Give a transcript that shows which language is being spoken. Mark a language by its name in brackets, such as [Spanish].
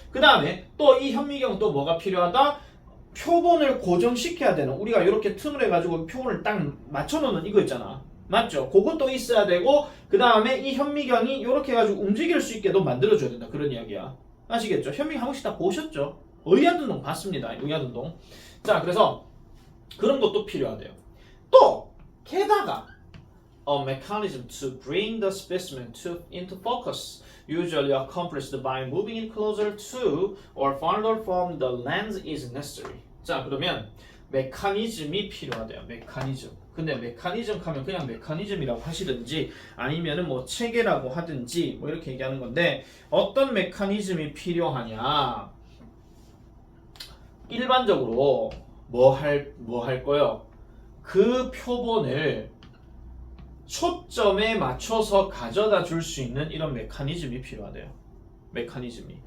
[Korean] 그 다음에 또 이 현미경은 또 뭐가 필요하다? 표본을 고정시켜야 되는, 우리가 이렇게 틈을 해가지고 표본을 딱 맞춰놓는 이거 있잖아. 맞죠? 그것도 있어야 되고 그 다음에 이 현미경이 이렇게 해가지고 움직일 수 있게도 만들어줘야 된다. 그런 이야기야. 아시겠죠? 현미경 한 번씩 다 보셨죠? 의아둔동 봤습니다. 의아둔동. 자, 그래서 그런 것도 필요하대요. 또 게다가 [English] a mechanism to bring the specimen into focus. usually accomplished by moving it closer to or farther from the lens is necessary. [Korean] 자, 그러면 메커니즘이 필요하대요. 메커니즘. 근데 메커니즘 하면 그냥 메커니즘이라고 하시든지 아니면은 뭐 체계라고 하든지 뭐 이렇게 얘기하는 건데 어떤 메커니즘이 필요하냐? 일반적으로 뭐 할 거요? 그 표본을 초점에 맞춰서 가져다 줄 수 있는 이런 메커니즘이 필요하대요. 메커니즘이.